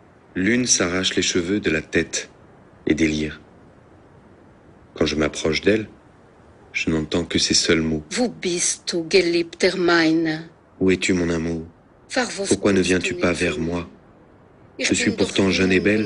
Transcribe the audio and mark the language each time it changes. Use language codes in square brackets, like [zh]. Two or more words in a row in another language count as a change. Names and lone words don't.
[fr] L'une s'arrache les cheveux de la tête et délire. Quand je m'approche d'elle, je n'entends que ces seuls mots. [de] Wo bist du, geliebter meine? [fr] Où es-tu, mon amour? Pourquoi ne viens-tu pas vers moi? Je suis pourtant jeune et belle.